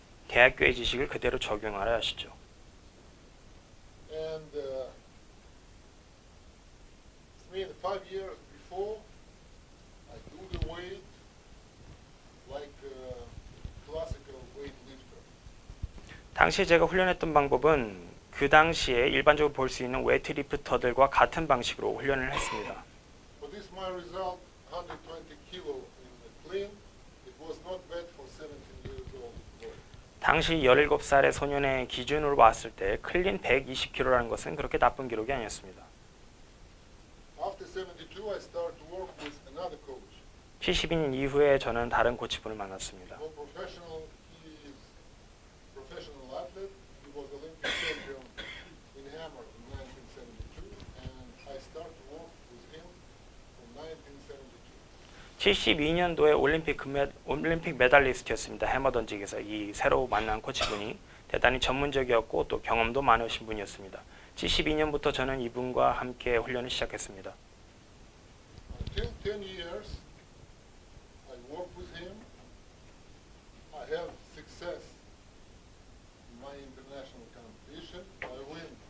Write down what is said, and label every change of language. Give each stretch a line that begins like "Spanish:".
Korean: 대학교의 지식을 그대로 적용하려 하시죠.
English: And it's mean 5 years before I do the weight like classical weightlifter.
Korean: 당시 제가 훈련했던 방법은 그 당시에 일반적으로 볼 수 있는 웨이트리프터들과 같은 방식으로 훈련을 했습니다.
English: For this my result 120 kilo in the clean. It was not bad for 17 years old boy.
Korean: 당시 17살의 소년의 기준으로 봤을 때 클린 120kg라는 것은 그렇게 나쁜 기록이 아니었습니다.
English: After 72 I started to work with another coach.
Korean: 72년 이후에 저는 다른 코치분을 만났습니다.
English: More professional, he is professional athlete. He was Olympic champion in hammer in 1972, and I started to work with him from 1972.
Korean: 72년도에 올림픽 메달리스트였습니다. 해머 던지기에서 이 새로 만난 코치분이 대단히 전문적이었고 또 경험도 많으신 분이었습니다. 72년부터 저는 이분과 함께 훈련을 시작했습니다.
English: Until 10 years, I worked with him. I have success in my international competition. I win